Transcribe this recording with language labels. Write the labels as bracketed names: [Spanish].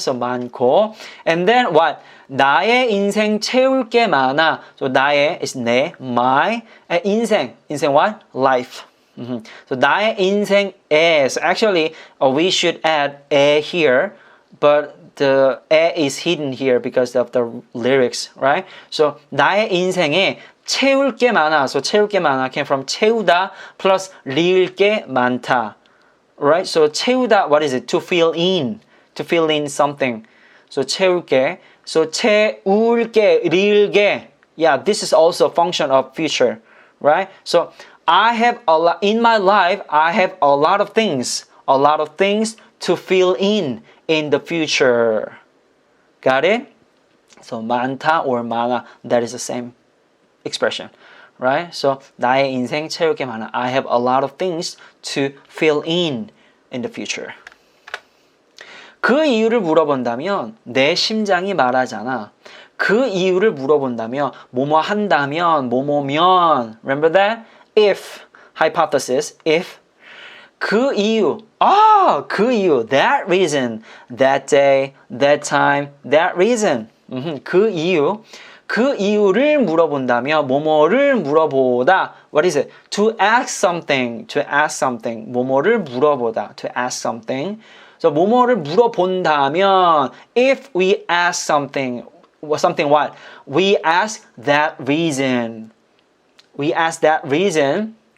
[Korean] So 많고. [English] And then what? [Korean] 나의 인생 채울 게 많아. [English] So [Korean] 나의 [English] is 내, my. And [Korean] 인생. 인생 [English] what? Life. So [Korean] 나의 인생 [English] is. Actually, we should add 에 here. But the 에 is hidden here because of the lyrics, right? [Korean] So 나의 인생에 채울 게 많아. So 채울 게 많아 [English] came from [Korean] 채우다 plus 리을 게 많다. [English] Right? So 채우다, what is it? To fill in. To fill in something. So [Korean] 채울 게. So 채울 게, 리을 게. [English] Yeah, this is also a function of future. Right? So I have a lot, in my life, I have a lot of things. A lot of things to fill in the future. Got it? So [Korean] 많다 [English] or [Korean] 많아, [English] that is the same expression, right? [Korean] So 나의 인생 채울 게 많아. [English] I have a lot of things to fill in the future. [Korean] 그 이유를 물어본다면 내 심장이 말하잖아. 그 이유를 물어본다면 뭐뭐 한다면 뭐뭐면. [English] Remember that? If hypothesis, if [Korean] 그 이유, 그 이유, [English] that reason, that day, that time, that reason. [Korean] 그 이유, 그 이유를 물어본다면 뭐뭐를 물어보다. [English] What is it? To ask something, to ask something. [Korean] 뭐뭐를 물어보다, [English] to ask something. So [Korean] 뭐뭐를 물어본다면, [English] if we ask something, something what? We ask that reason. We ask that reason.